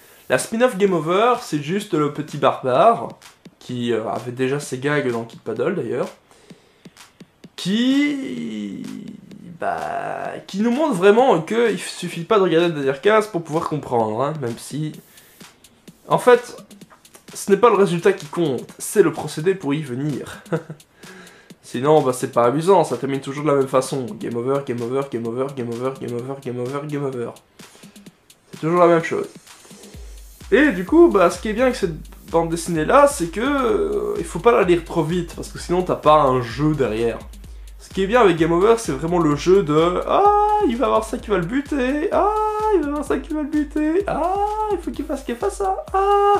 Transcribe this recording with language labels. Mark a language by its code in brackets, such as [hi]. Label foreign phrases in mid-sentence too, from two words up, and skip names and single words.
[fr] La spin-off Game Over, c'est juste le petit barbare, qui avait déjà ses gags dans Kid Paddle d'ailleurs, qui nous montre vraiment qu'il suffit pas de regarder Daniel Case pour pouvoir comprendre, hein, même si... En fait, ce n'est pas le résultat qui compte, c'est le procédé pour y venir. Sinon, bah, c'est pas amusant, ça termine toujours de la même façon. Game over, game over, game over, game over, game over, game over, game over. C'est toujours la même chose. Et du coup, bah, ce qui est bien avec cette bande dessinée là, c'est que il faut pas la lire trop vite, parce que sinon t'as pas un jeu derrière. Ce qui est bien avec Game Over, c'est vraiment le jeu de ah, il va avoir ça qui va le buter, ah, il va avoir ça qui va le buter, ah, il faut qu'il fasse ça, ah.